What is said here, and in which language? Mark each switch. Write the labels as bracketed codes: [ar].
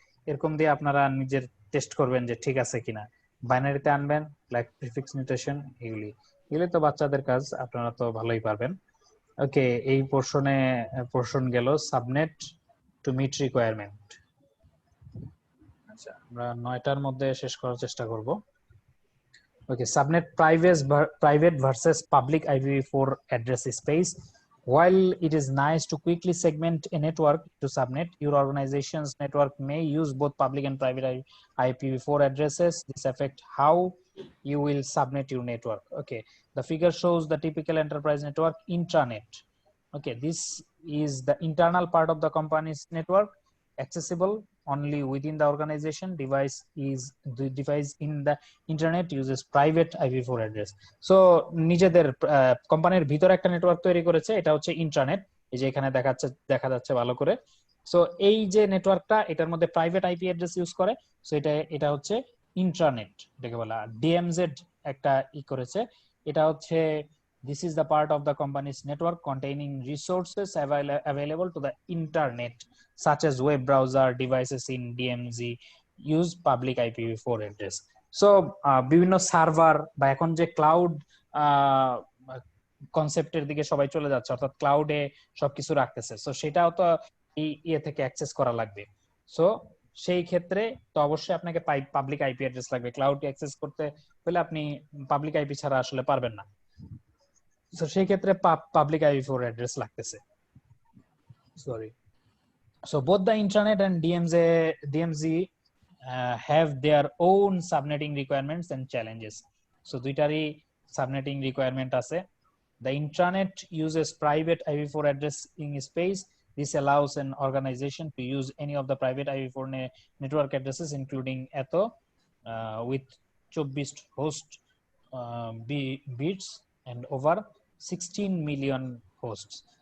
[bn] এরকম দিয়ে আপনারা নিজের টেস্ট করবেন যে ঠিক আছে কিনা। বাইনারিতে আনবেন, লাইক প্রিফিক্স নোটেশন, এগুলি তো বাচ্চাদের কাজ, আপনারা তো ভালোই পারবেন। ওকে, এই পোর্শন গেল সাবনেট টু মিট রিকোয়ারমেন্ট। আচ্ছা, আমরা 9টার মধ্যে শেষ করার চেষ্টা করব। [en] Okay, subnet private versus public IPv4 address space. While it is nice to quickly segment a network to subnet, your organization's network may use both public and private IPv4 addresses. This affects how you will subnet your network. Okay, the figure shows the typical enterprise network intranet. Okay, this is the internal part of the company's network, accessible only within the organization. The device in the internet uses private IPv4 address. [bn] So নিজেদের কোম্পানির ভিতরে একটা network তৈরি করেছে, এটা হচ্ছে intranet. এই যে এখানে দেখা যাচ্ছে ভালো করে। সো এই যে নেটওয়ার্কটা, এটার মধ্যে প্রাইভেট আইপি অ্যাড্রেস ইউজ করে। সো এটা হচ্ছে ইন্ট্রানেট, এটাকে বলা। ডিএমজেড একটা করেছে, এটা হচ্ছে [en] this is the part of the company's network containing resources available to the internet such as web browser devices in DMZ use public IPv4 address. [bn] So বিভিন্ন সার্ভার বা এখন যে ক্লাউড কনসেপ্টের দিকে সবাই চলে যাচ্ছে, অর্থাৎ ক্লাউডে সবকিছু রাখতেছে। সো সেটাও তো এই থেকে অ্যাক্সেস করা লাগবে। সো সেই ক্ষেত্রে তো অবশ্যই আপনাকে পাবলিক আইপি অ্যাড্রেস লাগবে। ক্লাউডে অ্যাক্সেস করতে হলে আপনি পাবলিক আইপি ছাড়া আসলে পারবেন না। সো সেই ক্ষেত্রে পাবলিক IPv4 অ্যাড্রেস লাগতেছে। Sorry. [en] So both the intranet and DMZ have their own subnetting requirements and challenges. [bn] So দুইটারই subnetting requirement আছে। [en] The intranet uses private IPv4 addressing space. This allows an organization to use any of the private IPv4 network addresses, including ETHO, with 24 host bits and over 16 million hosts.